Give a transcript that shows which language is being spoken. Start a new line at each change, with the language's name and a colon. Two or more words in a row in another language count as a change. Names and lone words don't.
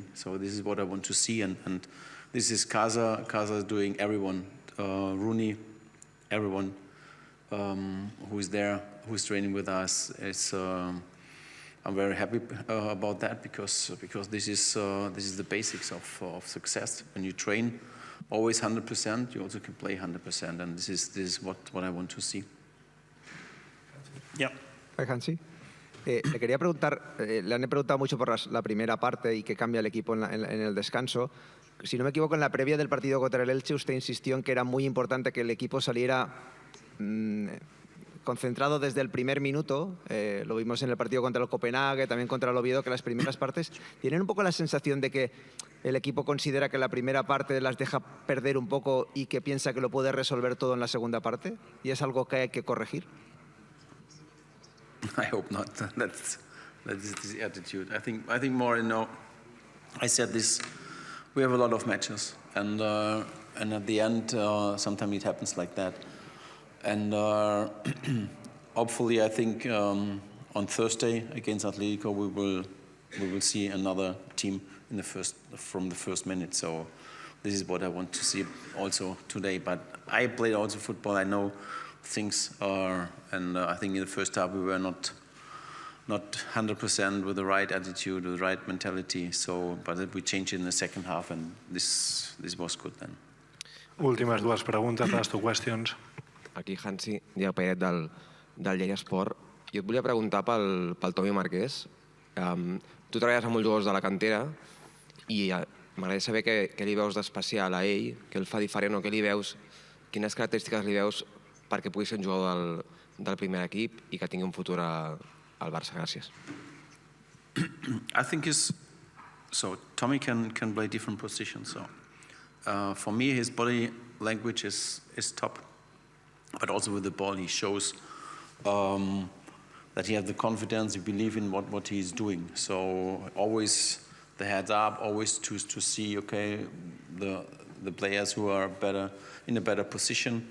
English: So this is what I want to see, and this is Casa doing, everyone, Rooney, everyone who is there, who's training with us. I'm very happy about that because this is the basics of success. When you train always 100%, you also can play 100%, and this is what I want to see. Yeah. Hi, Hansi.
Spanish: Le quería preguntar, le han preguntado mucho por la primera parte y que cambia el equipo en el descanso. Si no me equivoco, en la previa del partido contra el Elche usted insistió en que era muy importante que el equipo saliera concentrado desde el primer minuto. Lo vimos en el partido contra el Copenhague, también contra el Oviedo, que las primeras partes tienen un poco la sensación de que el equipo considera que la primera parte las deja perder un poco y que piensa que lo puede resolver todo en la segunda parte, y es algo que hay que corregir.
English: I hope not. That's the attitude. I think more. I said this. We have a lot of matches, and at the end, sometimes it happens like that. And hopefully, I think on Thursday against Atletico, we will see another team from the first minute. So this is what I want to see also today. But I played also football. I know things are, and I think in the first half we were not 100% with the right attitude, with the right mentality. So, but we changed in the second half, and this was good then.
Catalan: Últimes dues preguntes,
English: last two questions.
Catalan: Aquí, Hansi, Diego Pérez del Lleida Esport. Jo et volia preguntar pel Tomi Marquès. Tu treballes amb molts jugadors de la cantera i m'agradaria saber què li veus d'especial a ell, què el fa diferent o què li veus, quines característiques li veus perquè pugui ser un jugador del primer equip i que tingui un futur al Barça. Gràcies.
English: I think Tommy can play different positions. So for me, his body language is top, but also with the ball, he shows that he has the confidence, he believes in what he's doing. So always the heads up, always to see the players who are in a better position.